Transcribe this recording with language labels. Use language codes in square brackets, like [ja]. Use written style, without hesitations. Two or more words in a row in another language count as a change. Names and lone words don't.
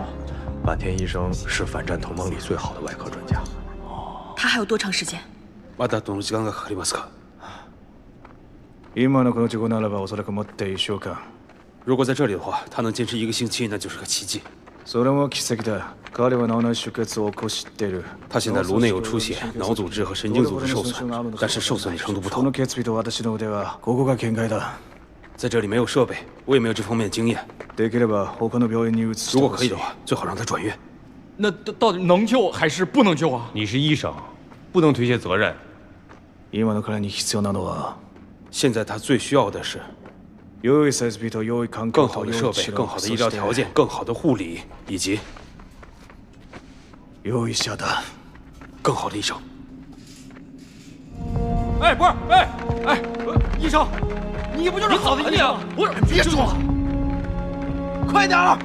[zh] 坂田医生是反战同盟里最好的外科专家。他还有多长时间？ [ja] まだどの時間がかかりますか？今のこの事故ならばおそらくもって1週間。 [zh] 如果在这里的话，他能坚持1个星期，那就是个奇迹。 [ja] それも奇跡だ。彼は脳内出血を起こしている。 [zh] 他现在颅内有出血，脑组织和神经组织受损，但是受损的程度不同。 [ja] この血液と私の腕はここが限界だ。 [zh] 在这里没有设备，我也没有这方面的经验。 [ja] できれば他の病院に移して [zh] 如果 [ja] ほしい。 [zh] 可以的话，最好让他转院。那到底能救还是不能救啊？你是医生，不能推卸责任。 [ja] 今の彼に必要なのは [zh] 现在他最需要的是 [ja] 良い設備と良い環境 [zh] 更 [ja] と [zh] 好的设备、 [ja] 良い治療 [zh] 更好的医療条件、更好的护理，以及 [ja] 良い医者だ。 [zh] 更好的医生。哎，不是，医生，你不就是好的医生？不是，别说了，快点儿！